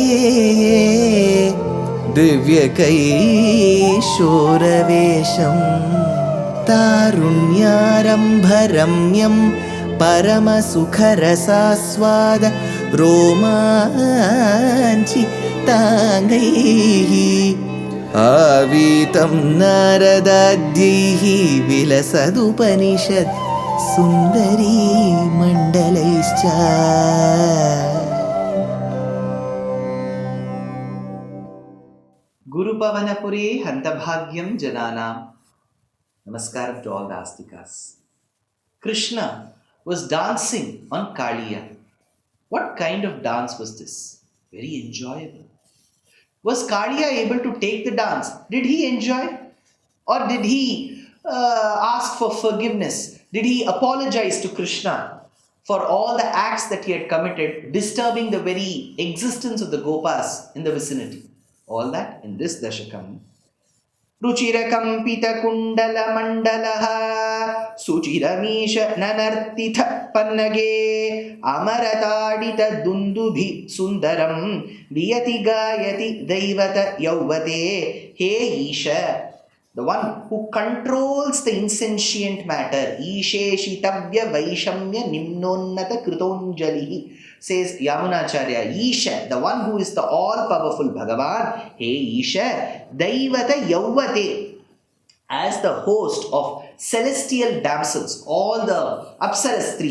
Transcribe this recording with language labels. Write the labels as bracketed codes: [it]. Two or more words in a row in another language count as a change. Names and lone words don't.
[sa] दिव्यकैशोरवेशं तारुण्यारम्भरम्यं परमसुखरसास्वाद रोमाञ्चिताङ्गैः आवीतं नारदाद्यैः विलसदुपनिषत् सुन्दरी मण्डलैश्च। गुरुपवनपुरे हन्तभाग्यं जनानाम्. [en] Namaskaram to all the Astikas. Krishna was dancing on Kaliya. What kind of dance was this? Very enjoyable. Was Kaliya able to take the dance? Did he enjoy? Or did he ask for forgiveness? Did he apologize to Krishna for all the acts that he had committed, disturbing the very existence of the Gopas in the vicinity? All that in this Dashakam. [sa] रुचिरकम्पित कुण्डल मण्डलः सुचिरमीश ननर्तिथ पन्नगे अमरताडित दुन्दुभि सुन्दरं लियति गायति दैवत यौवते. [en] Hey Isha, the one who controls the insentient matter, [sa] ईशेशितव्य वैषम्य निम्नोन्नत कृतोञ्जलिः, [en] says Yamunacharya. Isha, the one who is the all-powerful Bhagavan, hey Isha, [sa] दैवत यौवते, [en] as the host of celestial damsels, all the Apsaras trees.